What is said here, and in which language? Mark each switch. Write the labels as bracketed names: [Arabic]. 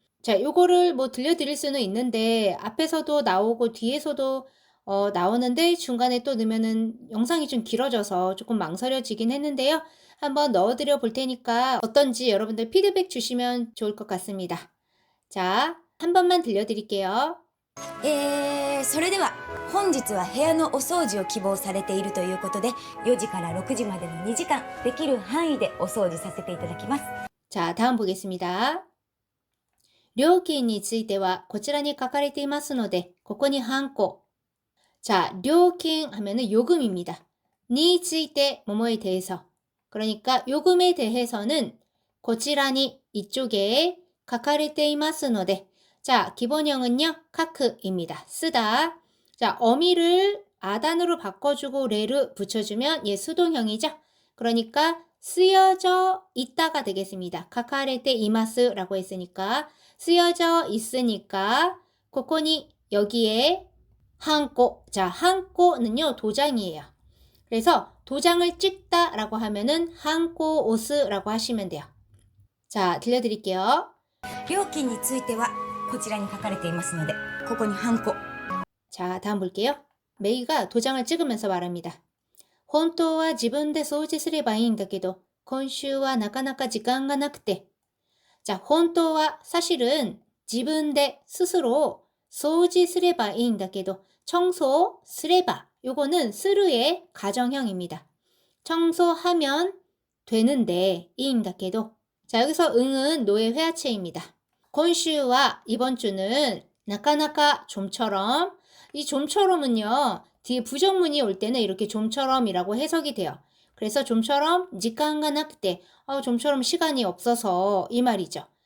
[Korean] 자, 요거를 뭐 들려드릴 수는 있는데 앞에서도 나오고 뒤에서도 나오는데 중간에 또 넣으면은 영상이 좀 길어져서 조금 망설여지긴 했는데요. 한번 넣어드려 볼 테니까 어떤지 여러분들 피드백 주시면 좋을 것 같습니다. 자, 한 번만 들려드릴게요. [Japanese] それでは本日は部屋のお掃除を希望されているということで4時から6時までの2時間できる範囲でお掃除させていただきます。 [Korean] 자, 다음 보겠습니다. [Japanese] 料金についてはこちらに書かれていますのでここにハンコ [Korean] 자, [Japanese] 料金 [Korean] 하면은 요금입니다. 니 [Japanese] ついて [Korean] 뭐뭐에 대해서 그러니까 요금에 대해서는 [Japanese] こちらに [Korean] 이쪽에 [Japanese] 書かれていますので [Korean] 자, 기본형은요. 카크입니다. 쓰다. 자, 어미를 아단으로 바꿔주고 레를 붙여주면 얘 수동형이죠. 그러니까 쓰여져 있다가 되겠습니다. 카카레테 이마스라고 했으니까 쓰여져 있으니까 코코니 여기에 한꼬. 자, 한꼬는요 도장이에요. 그래서 도장을 찍다라고 하면은 한꼬 오스라고 하시면 돼요. 자, 들려드릴게요. [Japanese] 料金についてはこちらに書かれていますので、ここにハンコ。 [Korean] 자, 다음 볼게요. 메이가 도장을 찍으면서 말합니다. [Japanese] 本当は自分で掃除すればいいんだけど、今週はなかなか時間がなくて。 [Korean] 자, [Japanese] 本当は [Korean] 사실은 [Japanese] 自分で [Korean] 스스로 [Japanese] 掃除すればいいんだけど, [Korean] 청소 [Japanese] すれば [Korean] 요거는 스르의 가정형입니다. 청소하면 되는데 [Japanese] いいんだけど. [Korean] 자, 여기서 응은 노의 회화체입니다. [Japanese] 今週は [Korean] 이번 주는 나카나카 좀처럼. 이 좀처럼은요, 뒤에 부정문이 올 때는 이렇게 좀처럼이라고 해석이 돼요. 그래서 좀처럼 시간가 나크때, 좀처럼 시간이 없어서 이 말이죠.